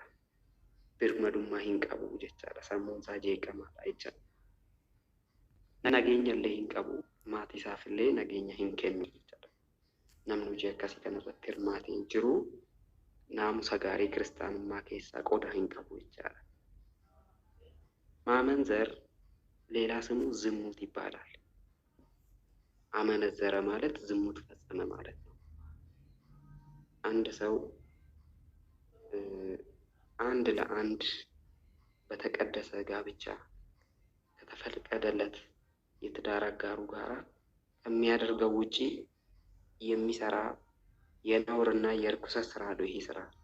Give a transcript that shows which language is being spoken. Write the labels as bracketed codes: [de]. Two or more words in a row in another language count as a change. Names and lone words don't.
[om] Birmadummaa hin qabu jechaadha. Sammuun isaa jeeqamaadha jechaadha. Nageenya illee hin qabu, maatii isaaf illee nageenya hin kennu jechaadha. Namni hojii akkasii kanarratti hirmaatee hin jiru naamusa gaarii kiristaanummaa keessaa qooda hin qabu jechaadha. [am] ማመንዘር ሌላ ስሙ ዝሙት ይባላል። አመነዘረ ማለት ዝሙት ፈጸመ ማለት ነው። አንድ ሰው አንድ ለአንድ በተቀደሰ ጋብቻ ከተፈቀደለት የትዳር አጋሩ ጋር ከሚያደርገው ውጪ የሚሰራ የነውርና የርኩሰት ስራ ነው። ይሄ ስራ